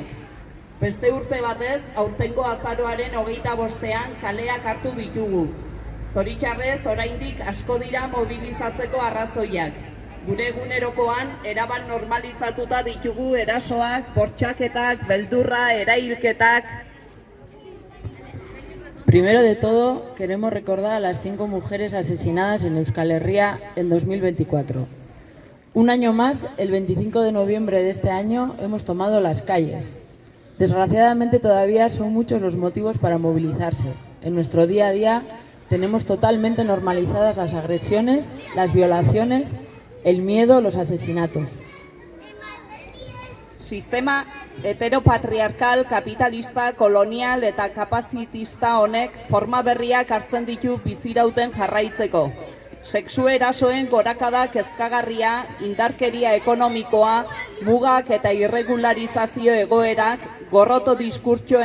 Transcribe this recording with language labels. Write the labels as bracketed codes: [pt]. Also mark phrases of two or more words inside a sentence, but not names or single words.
[eu] Beste urte batez, aurtengo azaroaren 25ean kaleak hartu ditugu. Zoritxarrez, oraindik asko dira mobilizatzeko arrazoiak. Gure egunerokoan, erabat normalizatuta ditugu erasoak, bortxaketak, beldurra, erailketak. [es] Primero de todo, queremos recordar a las 5 mujeres asesinadas en Euskal Herria en 2024. Un año más, el 25 de noviembre de este año, hemos tomado las calles. Desgraciadamente todavía son muchos los motivos para movilizarse. En nuestro día a día tenemos totalmente normalizadas las agresiones, las violaciones, el miedo, los asesinatos. [eu] Sistema heteropatriarkal, kapitalista, kolonial eta kapazitista honek forma berriak hartzen ditu bizirauten jarraitzeko. Sexu erasoen gorakada kezkagarria, indarkeria ekonomikoa, mugak eta irregularizazio egoerak, gorroto diskurtsoen